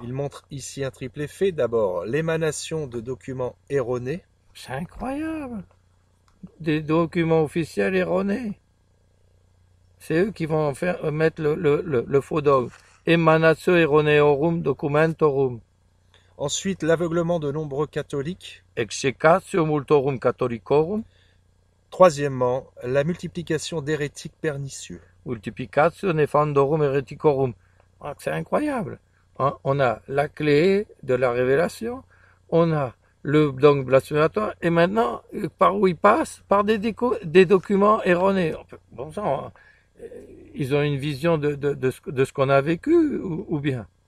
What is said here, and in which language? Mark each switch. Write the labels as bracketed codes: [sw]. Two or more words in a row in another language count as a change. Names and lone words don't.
[fr] Il montre ici un triple effet. D'abord, l'émanation de documents erronés. C'est incroyable. Des documents officiels erronés. C'est eux qui vont mettre le faux dogme. [la] Emanatio erroneorum documentorum. [fr] Ensuite, l'aveuglement de nombreux catholiques. [la] Execatio multorum catholicorum. [fr] Troisièmement, la multiplication d'hérétiques pernicieux. [la] Multiplicatio nefandorum hereticorum. [fr] C'est incroyable. On a la clé de la révélation, on a le dogme blasphématoire, et maintenant, par où ils passent? Par des documents erronés. Bon sang, ils ont une vision de ce qu'on a vécu, ou bien?